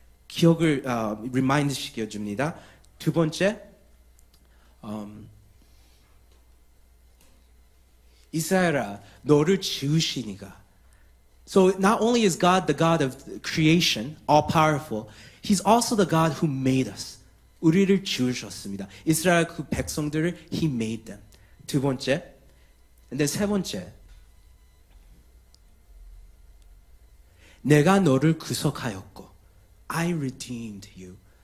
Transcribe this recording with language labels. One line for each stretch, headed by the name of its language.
Korean: 기억을 리마인드 시켜줍니다. 두 번째, 이스라엘아, 너를 지으시니가.
English: So not only is God the God of creation, all powerful, He's also the God who made us.
Korean: 우리를 지으셨습니다. 이스라엘 그 백성들을
English: He made them.
Korean: 두 번째, 근데 세 번째, 내가 너를 구속하였고,
English: I redeemed you.